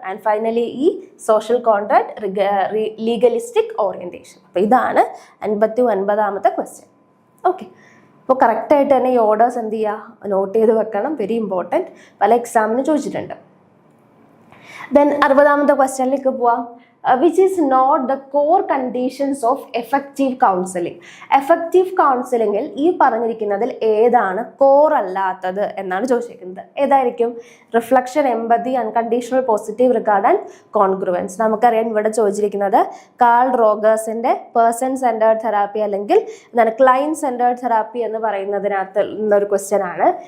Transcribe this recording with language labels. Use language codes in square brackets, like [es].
[en] And finally ഈ social contract, legalistic orientation. [ml] അപ്പോൾ ഇതാണ് 59ാമത്തെ ക്വസ്റ്റ്യൻ. ഓക്കെ, അപ്പോൾ കറക്റ്റായിട്ട് തന്നെ ഈ ഓർഡേഴ്സ് എന്ത് ചെയ്യുക, നോട്ട് ചെയ്ത് വെക്കണം. [en] very important, [ml] പല എക്സാമിന് ചോദിച്ചിട്ടുണ്ട്. ദെൻ 60ാമത്തെ ക്വസ്റ്റ്യനിലേക്ക് പോവാം. [en] Which is not the core conditions of effective counseling. [ml] Effective counselingൽ ഈ പറഞ്ഞിരിക്കുന്നതിൽ ഏതാണ് കോർ അല്ലാത്തത് എന്നാണ് ചോദിച്ചിരിക്കുന്നത്. ഏതായിരിക്കും? [en] Reflection, empathy, unconditional positive regard and congruence. [ml] നമുക്കറിയാം ഇവിടെ ചോദിച്ചിരിക്കുന്നത് കാൾ റോഗേഴ്സിന്റെ പേഴ്സൺ സെന്റേർഡ് തെറാപ്പി അല്ലെങ്കിൽ ക്ലയന്റ് സെന്റേർഡ് തെറാപ്പി എന്ന് പറയുന്നതിനകത്ത് ഒരു ക്വസ്റ്റ്യൻ ആണ്.